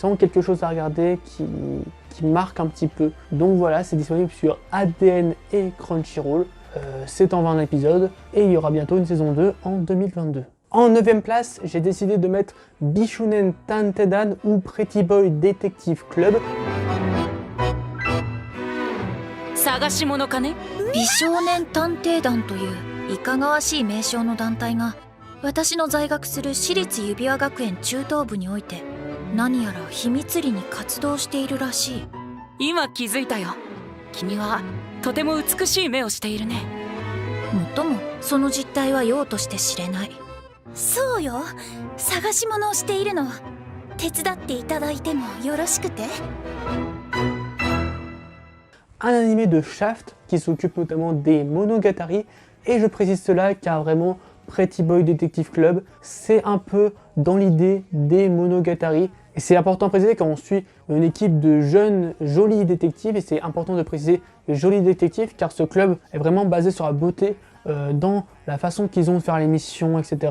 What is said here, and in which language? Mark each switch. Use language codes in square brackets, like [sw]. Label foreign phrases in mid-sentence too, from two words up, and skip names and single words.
[fr] c'est vraiment quelque chose à regarder qui marque un petit peu. Donc voilà, c'est disponible sur ADN et Crunchyroll. C'est en 20 épisodes et il y aura bientôt une saison 2 en 2022. En 9ème place, j'ai décidé de mettre Bishunen Tantedan ou Pretty Boy Detective Club. [ja] 探し物かね。美少年探偵団といういかがわしい名称の団体が私の在学する私立指輪学園中等部において何やら秘密裏に活動しているらしい。今気づいたよ。君はとても美しい目をしているね。もっともその実態はようとして知れない。そうよ、探し物をしているの。手伝っていただいてもよろしくて。 [fr] Un animé de Shaft qui s'occupe notamment des Monogatari, et je précise cela car vraiment Pretty Boy Detective Club, c'est un peu dans l'idée des Monogatari. Et c'est important de préciser quand on suit une équipe de jeunes jolis détectives, et c'est important de préciser jolis détectives car ce club est vraiment basé sur la beauté dans la façon qu'ils ont de faire les missions, etc.